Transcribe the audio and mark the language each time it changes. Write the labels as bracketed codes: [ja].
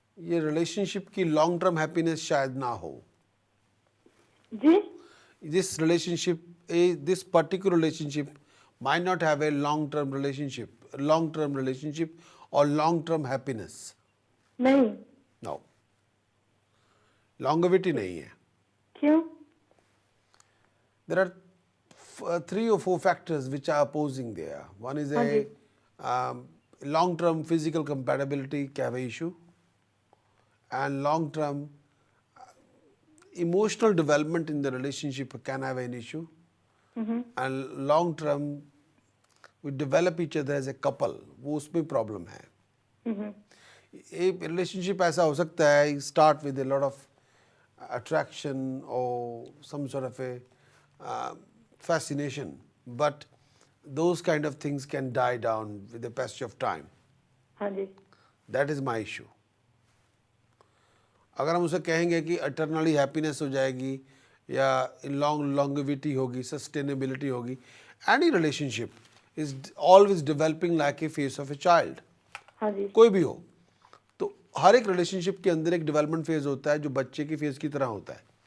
[hi] ये रिलेशनशिप की long term happiness शायद ना हो। जी। [en] This relationship, this particular relationship might not have a long-term relationship or long-term happiness. [hi] नहीं। [en] No. [hi] Longevity नहीं है. क्यों? [en] There are 3 or 4 factors which are opposing there. One is a long-term physical compatibility can have an issue, and long-term emotional development in the relationship can have an issue, and long term we develop each other as a couple, [hi] वो उसमें problem है। एक relationship ऐसा हो सकता है [en] start with a lot of attraction or some sort of a fascination, but those kind of things can die down with the passage of time. [hi] हाँ जी। [en] That is my issue. [hi] अगर हम उसे कहेंगे कि अटर्नली हैप्पीनेस हो जाएगी या लॉन्गेविटी होगी, सस्टेनेबिलिटी होगी, [en] Any relationship is always developing like a face of a child. [hi] हाँ जी। कोई भी हो तो हर एक रिलेशनशिप के अंदर एक डेवलपमेंट फेज होता है जो बच्चे की फेज की तरह होता है।